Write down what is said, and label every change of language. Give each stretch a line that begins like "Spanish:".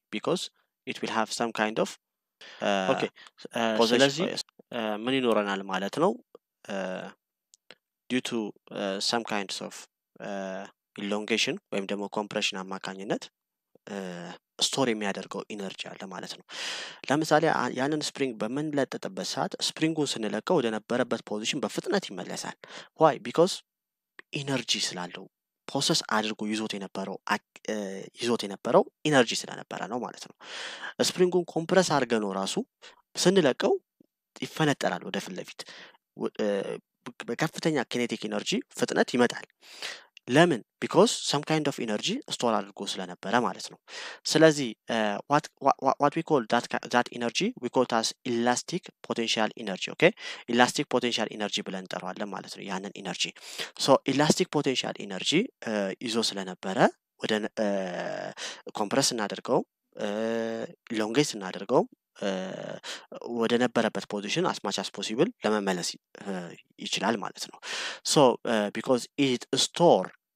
English: because it will have some kind of okay
Amharic: ስለዚህ ምን ይኖረናል ማለት ነው?
English: due to some kinds of elongation
Amharic: ወይም ደግሞ ኮምፕሬሽን አማካኝነት ስቶር የሚያደርገው ኢነርጂ አለ ማለት ነው። ለምሳሌ ያንን ስፕሪንግ በምንለጥጥበት ሰዓት ስፕሪንጉን ስንለቀው ወደ ነበረበት ፖዚሽን በፍጥነት ይመለሳል።
English: why? because
Amharic: ኢነርጂ ስላለው ፕሮሰስ አድርጎ ይዞት የነበረው ኢነርጂ ስለነበረ ነው ማለት ነው። ስፕሪንጉን ኮምፕረስ አድርገን ነው ራሱ ስንለቀው ይፈነጠራል ወደ ፊት ለፊት በከፍተኛ ኪኔቲክ ኢነርጂ ፍጥነት ይመጣል። ለምን?
English: because some kind of energy
Amharic: ስቶር አድርጎ ስለነበረ ማለት ነው። ስለዚህ
English: what we call that energy we call it as elastic potential energy. okay?
Amharic: elastic potential energy ብለን እንጠራዋለን ማለት ነው ያንን ኢነርጂ።
English: so elastic potential energy
Amharic: ይዞ ስለነበረ ወደ ኮምፕረስ እናደርገው ሎንጌት እናደርገው ወደ ነበረበት ፖዚሽን
English: as much as possible
Amharic: ለመመለስ ይችላል ማለት ነው።
English: so because it store